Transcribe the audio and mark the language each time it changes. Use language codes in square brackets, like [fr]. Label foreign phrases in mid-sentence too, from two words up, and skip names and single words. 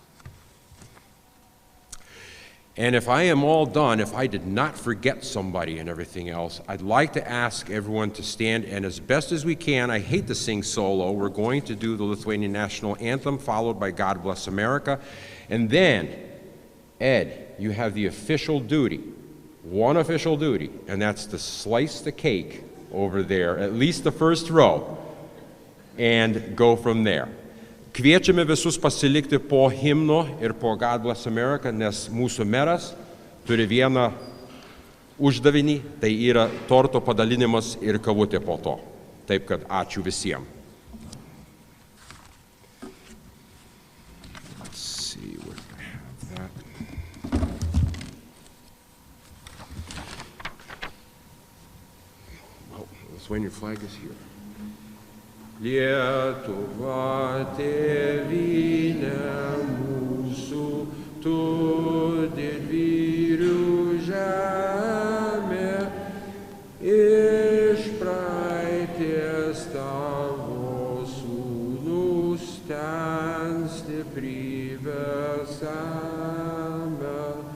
[en] And if I am all done, if I did not forget somebody and everything else, I'd like to ask everyone to stand, and as best as we can, I hate to sing solo, we're going to do the Lithuanian National Anthem, followed by God Bless America. And then, Ed, you have the official duty, one official duty, and that's to slice the cake over there, at least the first row, and go from there. [lt] Kviečiame visus pasilikti po himno ir po God Bless America, nes mūsų meras turi vieną uždavinį, tai yra torto padalinimas ir kavutė po to. Taip kad ačiū visiems. [en] Let's see where I have that. Well, the Lithuanian flag is here. [lt] Lietuva tėvynė mūsų, tu didvyrių žemė, iš praeities tavo sūnus ten stiprybę semia.